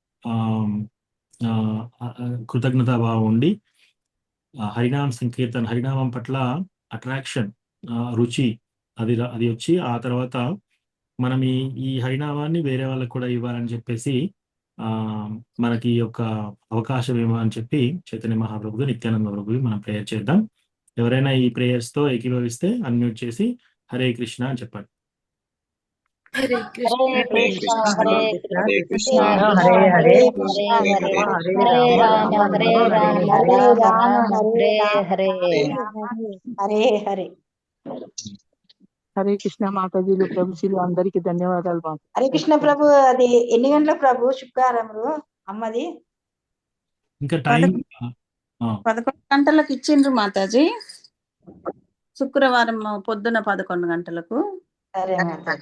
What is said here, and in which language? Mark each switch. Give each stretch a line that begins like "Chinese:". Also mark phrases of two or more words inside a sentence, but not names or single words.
Telugu: కృతజ్ఞతా భావం ఉండి హరినామ సంకీర్తన, హరినామం పట్ల అట్రాక్షన్, రుచి అది వచ్చి ఆ తర్వాత మనం ఈ హరినామాన్ని వేరే వాళ్ళకి కూడా ఇవ్వాలని చెప్పేసి మనకి యొక్క అవకాశం ఏమో అని చెప్పి చైతన్య మహాప్రభుగా, నిత్యానంద ప్రభుకి మనం ప్రేయర్ చేద్దాం. ఎవరైనా ఈ ప్రేయర్స్ తో ఏకీభవిస్తే అన్మ్యూట్ చేసి హరే కృష్ణ అని చెప్పండి. హరే కృష్ణ హరే కృష్ణ హరే హరే కృష్ణ హరే హరే కృష్ణ కృష్ణ హరే హరే కృష్ణ రామ హరే హరే రామ రామ హరే రామ రామ రామ హరే హరే. హరే హరే హరే కృష్ణ మాతాజీలు ప్రభుజీలు అందరికీ ధన్యవాదాలు మాతాజీ. హరే కృష్ణ ప్రభు. అది ఎన్ని గంటల ప్రభు శుక్రవారం అమ్మది? ఇంకా టైం 11 గంటలకు ఇచ్చిండ్రు మాతాజీ, శుక్రవారం పొద్దున 11 గంటలకు. సరే మాతాజీ.